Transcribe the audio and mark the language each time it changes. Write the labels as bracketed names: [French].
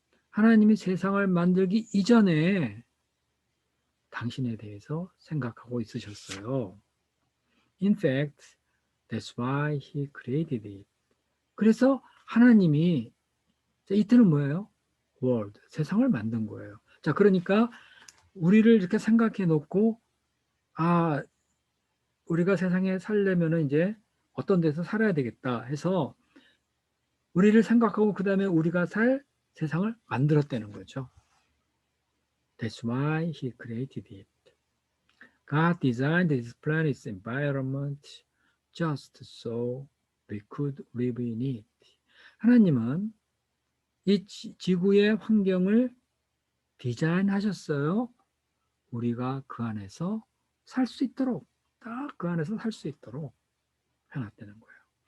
[Korean] 하나님이 세상을 만들기 이전에 당신에 대해서 생각하고 있으셨어요. [English] In fact, that's why He created it. [Korean] 그래서 하나님이 이때는 뭐예요? world, 세상을 만든 거예요. 자, 그러니까 우리를 이렇게 생각해 놓고 우리가 세상에 살려면은 이제 어떤 데서 살아야 되겠다 해서 우리를 생각하고 그 다음에 우리가 살 세상을 만들었다는 거죠. [English] That's why He created it. God designed this planet's environment just so we could live in it. [Korean] 하나님은 이 지구의 환경을 디자인하셨어요. 우리가 그 안에서 살 수 있도록, 딱 그 안에서 살 수 있도록 해놨다는 거예요.